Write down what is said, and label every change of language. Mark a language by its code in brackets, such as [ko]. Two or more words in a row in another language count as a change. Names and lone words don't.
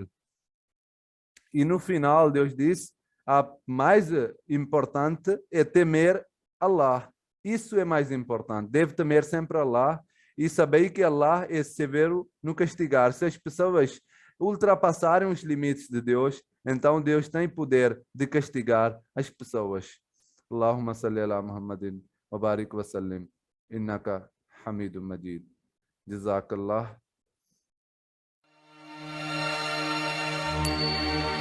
[pt] E no final, Deus diz, a mais importante é temer Allah. Isso é mais importante. Deve temer sempre Allah e saber que Allah é severo no castigar. Se as pessoas ultrapassarem os limites de Deus, então Deus tem poder de castigar as pessoas. [ar] اللهم صل على محمد وبارك وسلم. إنك حميد مجيد. جزاك الله.